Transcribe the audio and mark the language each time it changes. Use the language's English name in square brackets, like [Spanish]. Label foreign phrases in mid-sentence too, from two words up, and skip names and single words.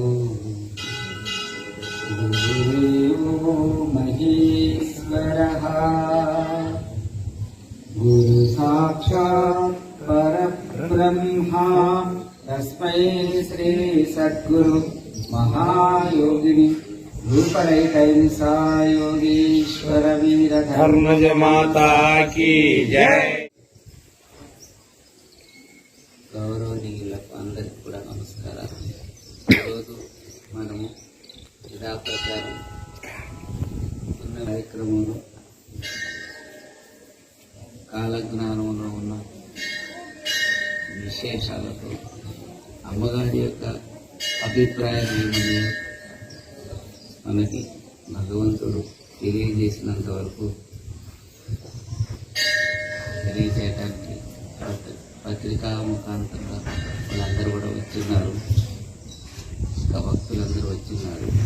[Sanskrit] गुरुदेवो महेश्वरः गुरु साक्षात् परब्रह्मा तस्मै श्री सद्गुरु महायोगिनि रूपरहितहिंसा योगीश्वर वीर [Hindi] धर्मज माता की जय. [Telugu] గౌరవనీయులకు అందరికి కూడా నమస్కారాలు. ఈరోజు మనము యథా ప్రకారం ఉన్న కార్యక్రమంలో కాలజ్ఞానంలో ఉన్న విశేషాలతో అమ్మగారి యొక్క అభిప్రాయం ఏమని మనకి భగవంతుడు తెలియజేసినంత వరకు తెలియజేయడానికి పత్రికా ముఖాంతరంగా వాళ్ళందరూ కూడా వచ్చిన్నారు, భక్తులందరూ వచ్చిన్నారు.